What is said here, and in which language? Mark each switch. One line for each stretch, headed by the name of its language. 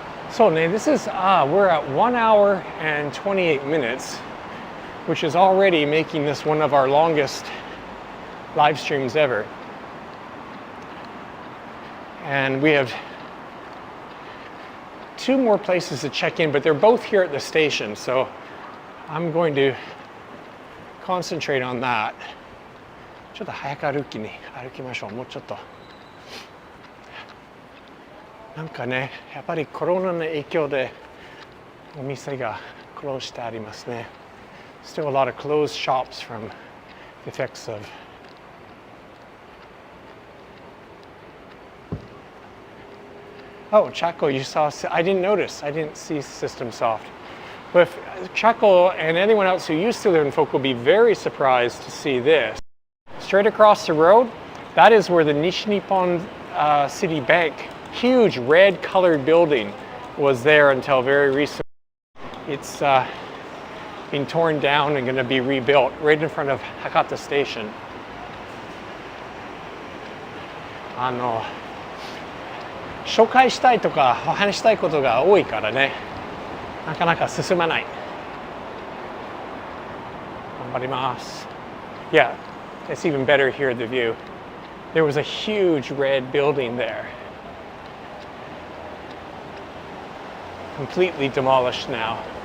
English: So this is, we're at 1 hour and 28 minutes, which is already making this one of our longest live streams ever. And we have 2 more places to check in, but they're both here at the station, so I'm going to concentrate on that.
Japanese: ちょっと早く歩きましょう。もうちょっと。なんかね、やっぱりコロナの影響でお店がクローズしてありますね。
English: Still a lot of closed shops from the effects of Oh, Chaco, you saw, I didn't notice, I didn't see System Soft. But if Chaco and anyone else who used to live in Fukuoka will be very surprised to see this. Straight across the road, that is where the Nishi Nippon City Bank, huge red colored building, was there until very recently. It's being torn down and going to be rebuilt right in front of Hakata Station.
Japanese: 紹介したいとかお話したいことが多いからね、なかなか進まない。頑張ります。
English: Yeah, it's even better here, the view. There was a huge red building there. Completely demolished now.